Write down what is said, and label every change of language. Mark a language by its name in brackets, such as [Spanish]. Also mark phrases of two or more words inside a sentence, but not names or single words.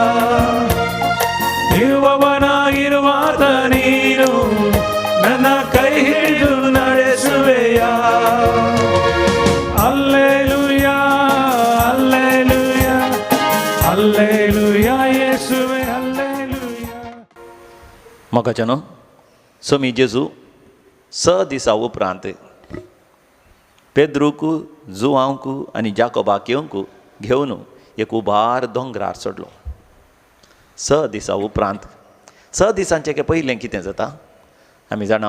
[Kannada] ಇರುವವನಾಗಿರುವಾತ ನೀನು, ನನ್ನ ಕೈ ಹಿಡಿದು ನಡೆಸುವೆಯ. ಅಲ್ಲೇಲೂಯ, ಅಲ್ಲೇಲೂಯ, ಅಲ್ಲೇಲೂಯ ಯೇಸುವೆ, ಅಲ್ಲೇಲೂಯ. [Konkani] मोगाच्यानो स्वामी जेजू स दिसा उपरांत पेद्रूक, जुआंक आनी जाकोबाक घेवन एक उबार दोंगरार चडलो. स दिसा उपरांत, स दिसांचे पयलें कितें जाता आमी जाणा.